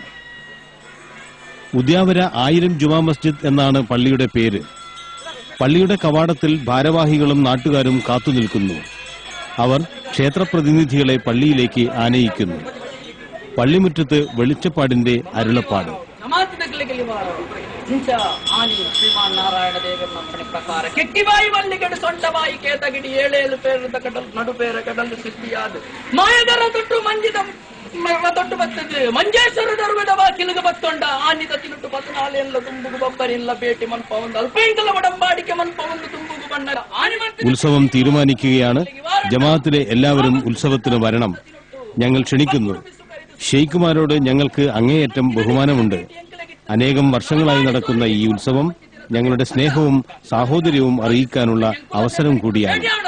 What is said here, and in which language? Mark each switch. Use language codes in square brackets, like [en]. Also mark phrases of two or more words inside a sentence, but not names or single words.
[ml] ഉദ്യാവര 1000 ജുമാ മസ്ജിദ് എന്നാണ് പള്ളിയുടെ പേര്. പള്ളിയുടെ കവാടത്തിൽ ഭാരവാഹികളും നാട്ടുകാരും കാത്തുനിൽക്കുന്നു. അവർ ക്ഷേത്രപ്രതിനിധികളെ പള്ളിയിലേക്ക് ആനയിക്കുന്നു. പള്ളിമുറ്റത്ത് വെളിച്ചപ്പാടിന്റെ അരുളപ്പാട്. [tcy] ಮಂಜೇಶ್ವರ ಧರ್ಮದ ಬಾಕಿಲಿಗೆ ಬತ್ತೊಂಡ ಆನಿದತ್ತಿನುಟ್ಟು 14 ಏನ್ಲ ತುಂಬುಗು ಬಬ್ಬರಿಲ್ಲ ಬೇಟಿ ಮನ್ಪವಂದ ಅಲ್ಪೈಂಕಲ ಒಡಂಬಾಡಿಕೆ ಮನ್ಪವಂದು ತುಂಬುಗು ಬಣ್ಣದ [ml] ഉത്സവം തീരുമാനിക്കുകയാണ്. ജമാഅത്തിലെ എല്ലാവരും ഉത്സവത്തിന് വരണം. ഞങ്ങൾ ക്ഷണിക്കുന്നു. ഷെയ്ഖുമാരോട് ഞങ്ങൾക്ക് അങ്ങേയറ്റം ബഹുമാനമുണ്ട്. അനേകം വർഷങ്ങളായി നടക്കുന്ന ഈ ഉത്സവം ഞങ്ങളുടെ സ്നേഹവും സാഹോദര്യവും അറിയിക്കാനുള്ള അവസരം കൂടിയാണ്.